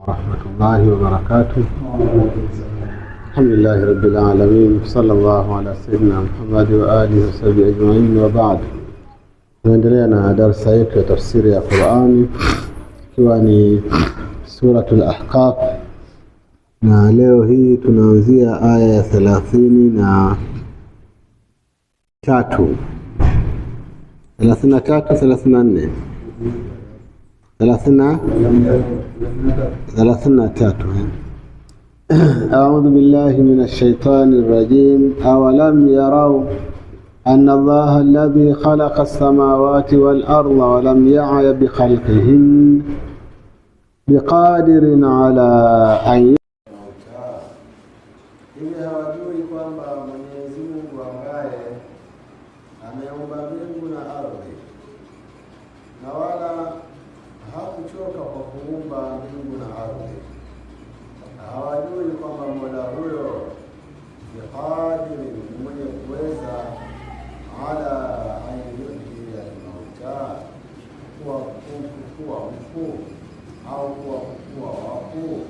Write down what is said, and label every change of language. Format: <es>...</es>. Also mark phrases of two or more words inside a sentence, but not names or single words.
<ar>ورحمة الله وبركاته. الحمد لله رب العالمين، صلى الله على سيدنا محمد وآله وصحبه أجمعين، وبعد.</ar> <sw>Tunaendelea na darasa yetu ya tafsiri ya Qur'ani ikiwa ni suratul Ahqaf, na leo hii tunaanzia aya ya 33 34 33.</sw> <ar>أعوذ بالله من الشيطان الرجيم. أولم يروا أن الله الذي خلق السماوات والأرض ولم يعي بخلقهن بقادر على أن</ar> <sw>hawajui kwamba Mwenyezi Mungu ambaye ameumba mbingu na ardhi na wala hakuchoka kwa kuumba mbingu na ardhi, hawajui kwamba Mola huyo ni qadir, ni mwenye kuweza</sw> <ar>على أن يحيي الموتى,</ar> <sw>kuwa mfu au kuwa wafu.</sw>